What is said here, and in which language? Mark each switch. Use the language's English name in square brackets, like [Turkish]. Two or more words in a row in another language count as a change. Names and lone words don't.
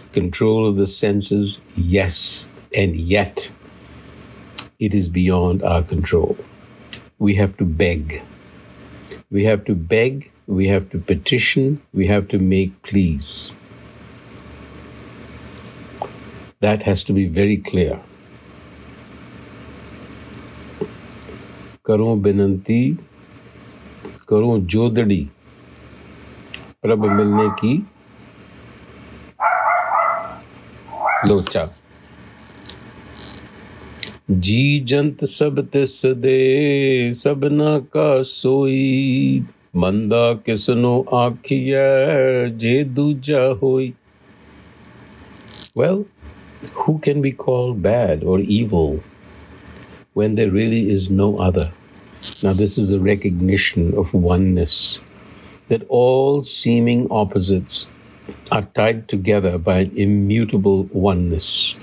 [English] Control of the senses, yes. And yet, it is beyond our control. We have to beg. We have to beg, we have to petition, we have to make pleas. That has to be very clear. [Punjabi] ਕਰੋ ਬਿਨੰਤੀ, ਕਰੋ ਜੋਦੜੀ, ਪ੍ਰਭ ਮਿਲਣੇ ਕੀ ਲੋਚਾ. ਜੀ ਜੰਤ ਸਭ ਤਿਸ ਦੇ ਸਭਨਾ ਕਾ ਸੋਈ ਮੰਦਾ ਕਿਸਨੋ ਆਖਿਆ ਜੇ ਦੂਜਾ ਹੋਈ. [English] Well, who can be called bad or evil when there really is no other? Now this is a recognition of oneness, that all seeming opposites are tied together by an immutable oneness.